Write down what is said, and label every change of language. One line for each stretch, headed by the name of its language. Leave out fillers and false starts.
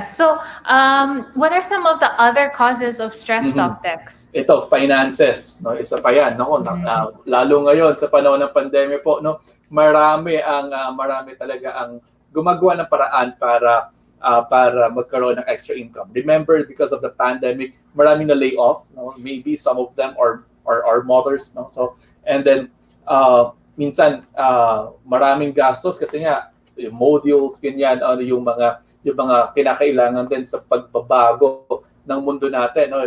English: So, what are some of the other causes of stress, Doc Tex?
Filipino: Ito, finances, no? Isa pa yan, no? Lalo ngayon sa panahon ng pandemya po, no? Marami talaga ang gumagawa ng paraan para para magkaroon ng extra income.
English: Remember, because of the pandemic,
Filipino: marami na lay off,
English: no? Maybe some of them are mothers, no?
Filipino: So, and then minsan maraming gastos kasi nga yung modules, ganyan, ano yung mga kinakailangan din sa pagbabago ng mundo natin, no?